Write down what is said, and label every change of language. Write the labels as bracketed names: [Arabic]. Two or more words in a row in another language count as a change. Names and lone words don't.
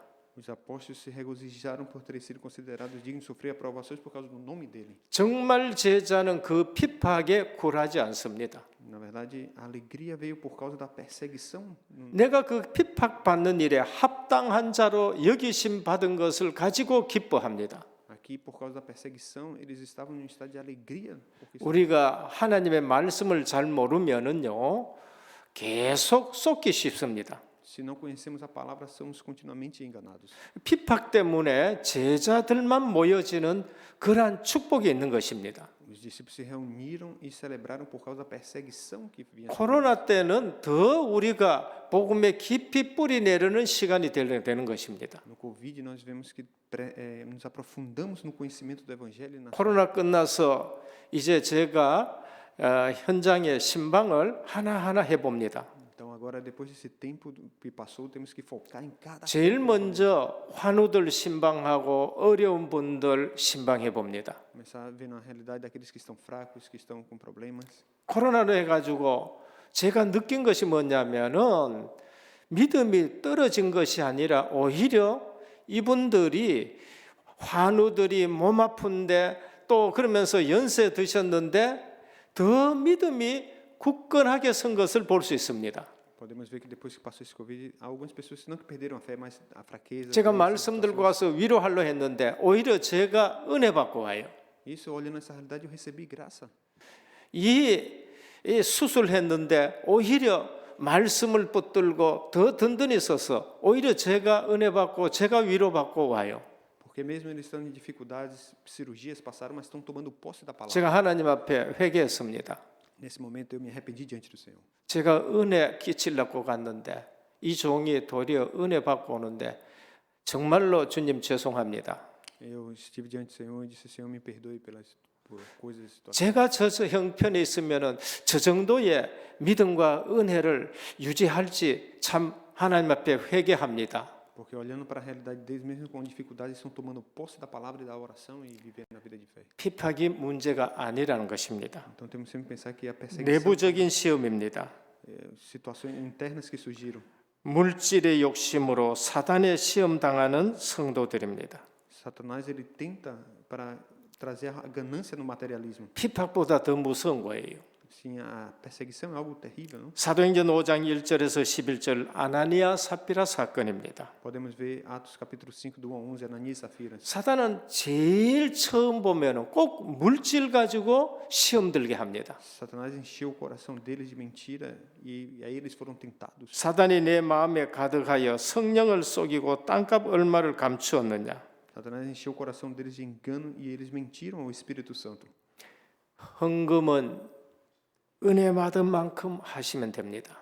[Portuguese] Os apóstolos se regozijaram por terem sido considerados dignos de sofrer aprovações por causa do nome dele. [Korean] 정말 제자는 그 핍박에 굴하지 않습니다. [Portuguese] Na verdade, a alegria veio por causa da perseguição. [Korean] 내가 그 핍박받는 일에 합당한 자로 여기심 받은 것을 가지고 기뻐합니다. [Portuguese] aqui por causa da perseguição, eles estavam em um estado de alegria. Porque [Korean] 우리가 하나님의 말씀을 잘 모르면은요, 계속 속기 쉽습니다. [Portuguese] se não conhecemos a palavra, somos continuamente enganados. [Korean] 핍박 때문에 제자들만 모여지는 그러한 축복이 있는 것입니다. [Portuguese] Os discípulos se reuniram e celebraram por causa da perseguição que vinha. [Korean] 코로나 때는 더 우리가 복음에 깊이 뿌리 내리는 시간이 되는 것입니다. [Portuguese] No Covid, nós vemos que nos aprofundamos no conhecimento do Evangelho. [Korean] 코로나 끝나서 이제 제가 현장의 신방을 하나하나 해봅니다. [Portuguese] Então, agora, depois desse tempo que passou, temos que focar em cada. [Korean] 제일 먼저 환우들 신방하고 어려운 분들 신방해 봅니다. [Portuguese] Começar a ver na realidade daqueles que estão fracos, que estão com problemas. [Korean] 코로나로 해가지고 제가 느낀 것이 뭐냐면은 믿음이 떨어진 것이 아니라 오히려 이분들이 환우들이 몸 아픈데 또 그러면서 연세 드셨는데 더 믿음이 굳건하게 선 것을 볼 수 있습니다. [Portuguese] Podemos ver que depois que passou esse Covid, algumas pessoas não que perderam a fé, mas a fraqueza. [Korean] 제가 말씀 들고 와서 위로하려 했는데 오히려 제가 은혜 받고 와요. [Portuguese] Isso, olhando essa realidade, eu recebi graça. [Korean] 이 수술했는데 오히려 말씀을 붙들고 더 든든히 서서 오히려 제가 은혜 받고 제가 위로 받고 와요. [Portuguese] Porque mesmo eles estão em dificuldades, cirurgias passaram, mas estão tomando posse da palavra. [Korean] 제가 하나님 앞에 회개했습니다. [Portuguese] Nesse momento eu me arrependi diante do Senhor. [Korean] 제가 은혜 끼치려고 갔는데 이 종이 도리어 은혜 받고 오는데 정말로 주님 죄송합니다. [Portuguese] Eu estive diante do Senhor e disse: Senhor, me perdoe por coisas, situações. [Korean] 제가 저 형편에 있으면은 저 정도의 믿음과 은혜를 유지할지 참 하나님 앞에 회개합니다. [Portuguese] Porque olhando para a realidade deles, mesmo com dificuldades, estão tomando posse da palavra e da oração e vivendo a vida de fé. [Korean] 핍박이 문제가 아니라는 것입니다. [Portuguese] Então temos sempre que pensar que a perseguição, [Korean] 내부적인 시험입니다. [Portuguese] situações internas que surgiram. [Korean] 물질의 욕심으로 사단의 시험 당하는 성도들입니다. [Portuguese] Satanás ele tenta para trazer a ganância no materialismo. [Korean] 핍박보다 더 무서운 거예요. [Portuguese] Sim, a perseguição é algo terrível, não? [Korean] 사도행전 5장 1절에서 11절 아나니아 삽비라 사건입니다. [Portuguese] Podemos ver Atos capítulo 5 do 1 ao 11, Ananias e Safira. [Korean] 사단은 제일 처음 보면은 꼭 물질 가지고 시험 들게 합니다. [Portuguese] Satanás encheu o coração deles de mentira e aí eles foram tentados. [Korean] 사단이 내 마음에 가득하여 성령을 속이고 땅값 얼마를 감추었느냐. [Portuguese] Satanás encheu o coração deles de engano e eles mentiram ao Espírito Santo. [Korean] 헌금은 은혜 받은 만큼 하시면 됩니다.